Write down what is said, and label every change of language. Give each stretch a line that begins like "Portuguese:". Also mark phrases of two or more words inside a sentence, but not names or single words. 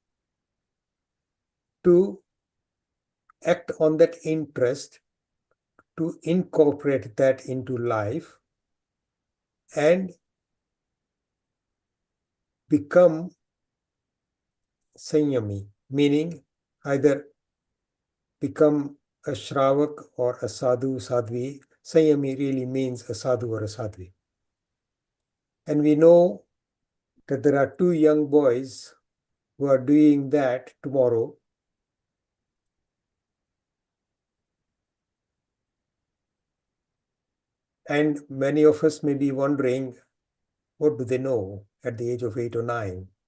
English: to act on that interest, to incorporate that into life and become sanyami, meaning either become a shravak or a
Sanskrit: sadhu, sadhvi.
English: Sanyami really means a sadhu or a sadhvi. And we know that there are two young boys who are doing that tomorrow. And many of us may be wondering, what do they know at the age of 8 or 9?